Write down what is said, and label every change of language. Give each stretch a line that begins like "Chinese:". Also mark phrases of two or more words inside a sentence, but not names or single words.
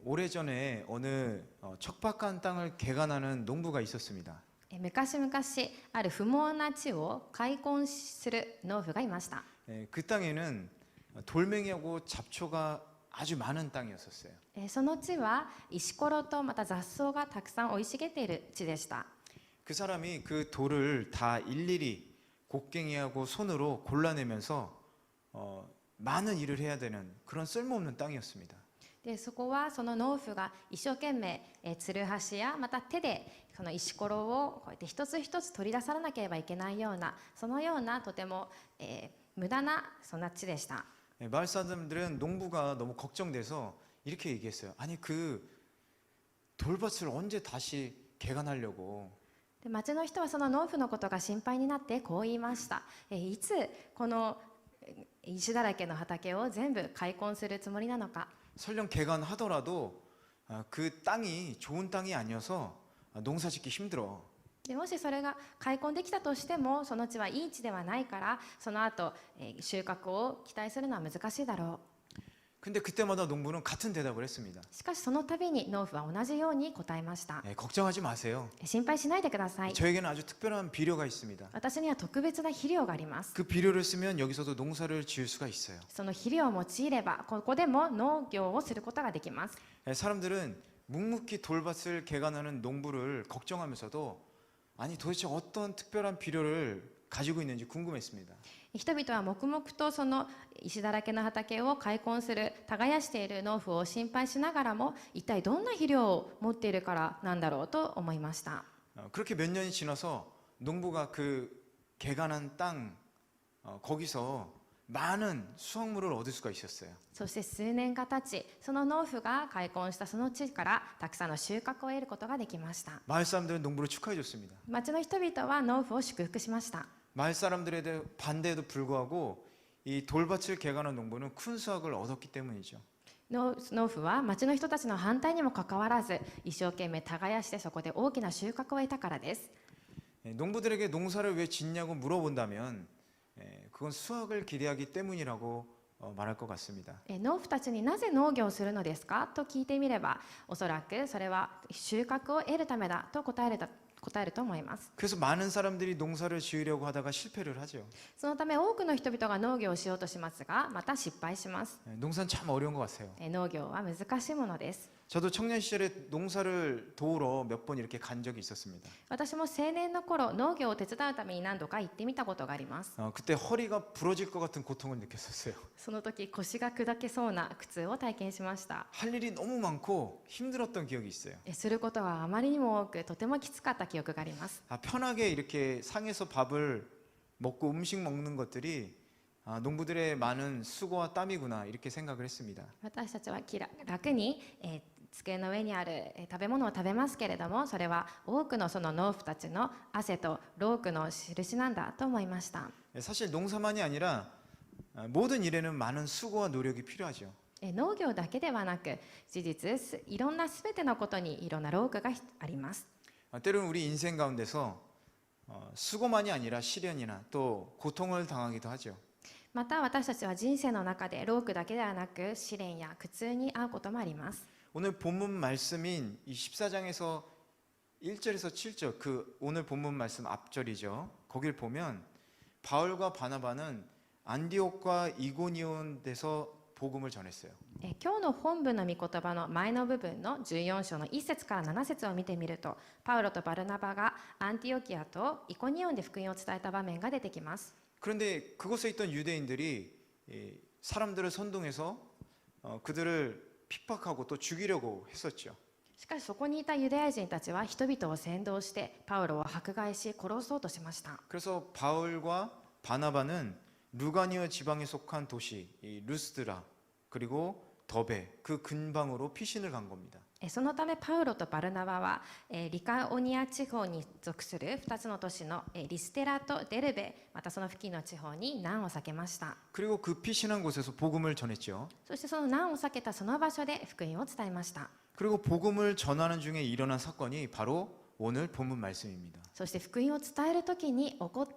Korean: 오래전에 어느 척박한 땅을 개간하는 농부가 있었습니다.
Japanese: 昔々ある不毛な地を開墾する農夫がいました。
Korean: 그 땅에는 돌멩이하고 잡초가 아주 많은 땅이었었어요.
Japanese: その地は石ころとまた雑草がたくさん生い茂っている地でした。
Korean: 그 사람이 그 돌을 다 일일이 곡괭이하고 손으로 골라내면서 많은 일을 해야 되는 그런 쓸모없는 땅이었습니다.
Japanese: でそこはその農夫が一生懸命つるはしやまた手でその石ころをこうやって一つ一つ取り出さなければいけないようなそのようなとても、無駄なそんな地でした。
Korean: 마을 사람들은 농부가 너무 걱정돼서 이렇게 얘기했어요. 아니 그 돌밭을 언제 다시 개간하려고.
Japanese: で町の人はその農夫のことが心配になってこう言いました。いつこの石だらけの畑を全部開墾するつもりなのか。
Korean: 설령 개간하더라도 그 땅이 좋은 땅이 아니어서 농사짓기 힘들어.
Japanese: でもしそれが開墾できたとしてもその地はいい地ではないからその後、収穫を期待するのは難しいだろ
Korean: 근데 그때마다 농부는 같은 대답을 했습니다.
Japanese: う。しかしその度に農夫は同じように答えました。
Korean: 걱정하지 마세요.
Japanese: 心配しないでください。
Korean: 저에게는 아주 특별한 비료가 있습니다.
Japanese: 私には特別な肥料があります。
Korean: 그 비료를 쓰면 여기서도 농사를 지을 수가 있어요.
Japanese: その肥料を用いればここでも農業をすることができます。
Korean: 사람들은 묵묵히 돌밭을 개간하는 농부를 걱정하면서도 아니 도대체 어떤 특별한 비료를 가지고 있는지 궁금했습니다.
Japanese: 人々は黙々とその石だらけの畑を開墾する耕している農夫を心配しながらも一体どんな肥料を持っているからなんだろうと思いました。
Korean: 그렇게 몇 년이 지나서 농부가 그 개간한 땅 거기서 많은 수확물을 얻을 수가 있었어요.
Japanese: そして数年が経ちその農夫が開墾したその地からたくさんの収穫を得ることができました。
Korean: 마을 사람들은 농부를 축하해 줬습니다.
Japanese: 町の人々は農夫を祝福しました。
Korean: 마을 사람들에 대한 반대에도 불구하고 이 돌밭을 개간한 농부는 큰 수확을 얻었기 때문이죠.
Japanese: 農夫は町の人たちの反対にもかかわらず一生懸命耕してそこで大きな収穫を得たからです。
Korean: 농부들에게 농사를 왜 짓냐고 물어본다면 그건 수확을 기대하기 때문이라고 말할 것 같습니다.
Japanese: 農夫たちになぜ農業をするのですかと聞いてみればおそらくそれは収穫を得るためだと答えると思います。
Korean: 그래서 많은 사람들이 농사를 지으려고 하다가 실패를 하죠.
Japanese: そのため多くの人々が農業をしようとしますがまた失敗します。
Korean: 농사는 참 어려운 것 같아요.
Japanese: 農業は難しいものです。
Korean: 저도 청년 시절에 농사를 도우러 몇 번 이렇게 간 적이 있었습니다.
Japanese: 私も青年の頃農業を手伝うために何度か行ってみたことがあります。
Korean: 그때 허리가 부러질 것 같은 고통을 느꼈었어요.
Japanese: その時腰が砕けそうな苦痛を体験しました。
Korean: 할 일이 너무 많고 힘들었던 기억이 있어요.
Japanese: することはあまりにも多くとてもきつかった記憶があります。
Korean: 편하게 이렇게 상에서 밥을 먹고 음식 먹는 것들이 농부들의 많은 수고와 땀이구나 이렇게 생각을 했습니다.
Japanese: 私たちは楽に、机の上にある食べ物を食べますけれどもそれは多くのその農夫たちの汗と労苦の印なんだと思いました。
Korean: 사실 농사만이 아니라 모든 일에는 많은 수고와 노력이 필요하죠.
Japanese: 農業だけではなく事実いろんな全てのことにいろんな労苦があります。
Korean: 때로는 우리 인생 가운데서 수고만이 아니라 시련이나 또 고통을 당하기도 하죠.
Japanese: また私たちは人生の中で労苦だけではなく試練や苦痛に遭うこともあります。
Korean: 오늘 본문 말씀인 이 14장에서 1절에서 7절 그 오늘 본문 말씀 앞절이죠. 거길 보면 바울과 바나바는 안디옥과 이고니온에서 복음을 전했어요.
Japanese: 今日の本文の御言葉の前の部分の14章の1節から7節を見てみるとパウロとバルナバがアンティオキアとイコニオンで福音を伝えた場面が出てきます。
Korean: 그런데 그곳에 있던 유대인들이 사람들을 선동해서 그들을 핍박하고 또 죽이려고 했었죠.
Japanese: しかしそこにいたユダヤ人たちは人々を扇動してパウロを迫害し殺そうとしました。
Korean: 그래서 바울과 바나바는 루가니아 지방에 속한 도시 루스드라 그리고 더베 그 근방으로 피신을 간 겁니다.
Japanese: そのためパウロとバルナバはリカオニア地方に属する2つの都市のリステラとデルベまたその付近の地方に難を避けました。
Korean: 그리고 그 피신한 곳에서 복음을 전했죠.
Japanese: そしてその難を避けたその場所で福音を伝えました。
Korean: 그리고 복음을 전하는 중에 일어난 사건이 바로 오늘 본문 말씀입니다.